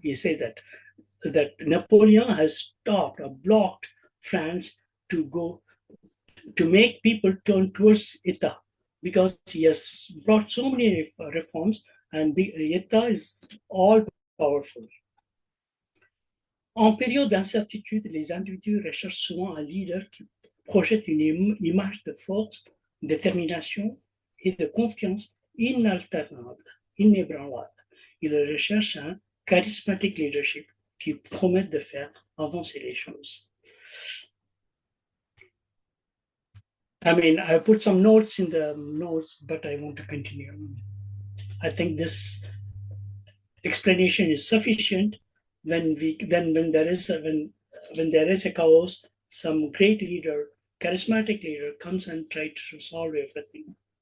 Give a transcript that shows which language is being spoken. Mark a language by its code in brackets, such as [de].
[en] He said that Napoleon has stopped or blocked France to make people turn towards État, because he has brought so many reforms and the État is all powerful. [fr] En période d'incertitude, les individus recherchent souvent un leader qui projette une image de force, détermination et de confiance inaltérable, inébranlable. Ils recherchent un [en] charismatic leadership [fr] qui promet de faire avancer les choses. [en] I put some notes in the notes, but I want to continue. I think this explanation is sufficient. When there is a chaos, some great leader, charismatic leader, comes and tries to solve everything.